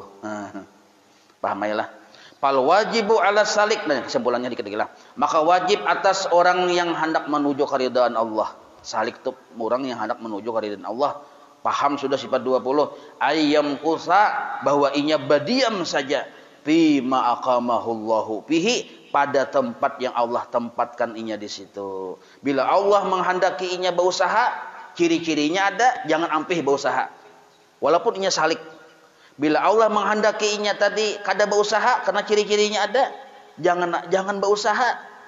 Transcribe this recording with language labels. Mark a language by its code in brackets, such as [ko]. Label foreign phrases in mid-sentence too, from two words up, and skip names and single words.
[bjn] Paham ya lah. [ar] Fal wajibu ala salik, [id] nah kesimpulannya dikit lah. Maka wajib atas orang yang hendak menuju keridhaan Allah. Salik itu orang yang hendak menuju keridhaan Allah. [bjn] Paham sudah sifat 20. Ayyam kusa, bahwa inya badiam saja [ar] fi ma aqamahullahu fihi, [bjn] pada tempat yang Allah tempatkan inya di situ. Bila Allah menghendaki inya berusaha, ciri-cirinya ada, jangan ampih berusaha. Walaupun inya salik. Bila Allah menghendaki inya tadi kada berusaha, karena ciri-cirinya ada, jangan berusaha.